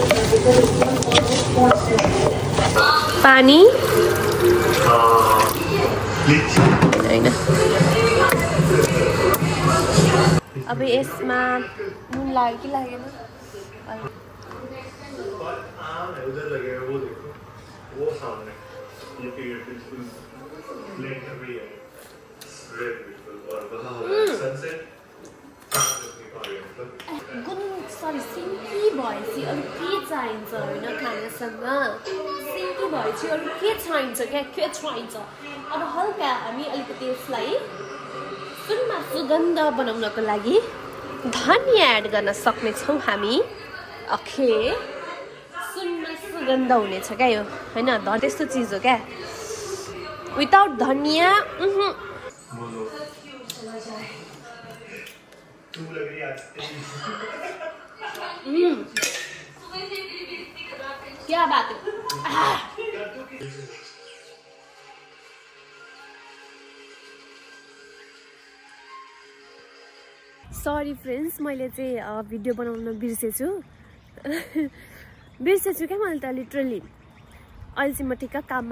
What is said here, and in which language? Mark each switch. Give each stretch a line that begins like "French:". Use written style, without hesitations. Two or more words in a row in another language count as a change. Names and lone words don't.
Nepali: पानी हैन अब यसमा नुन लाग्यो कि लागेन
Hindi: वो सामने ये बिल्कुल ब्लैक भी है रेड बिल्कुल और वहाँ सनसेट
Nepali: सिन्की भएपछि अरू के चाहिन्छ होइन खानासँग सिन्की भएपछि अरू के चाहिन्छ क्या के चाहिन्छ अब हल्का हामी अलिकति यसलाई सुनमा सुगन्ध बनाउनको लागि धनिया एड गर्न सक्नेछौँ हामी ओके सुनमा सुगन्ध हुनेछ क्या यो होइन त्यस्तो चिज हो क्या विदाउट धनिया
Hindi: क्या बात है
English: sorry friends
Nepali: मैले चाहिँ भिडियो बनाउन बिर्सेछु बिर्सेछु क्या मैले त लिटरली अहिले चाहिँ म ठिक्क काममा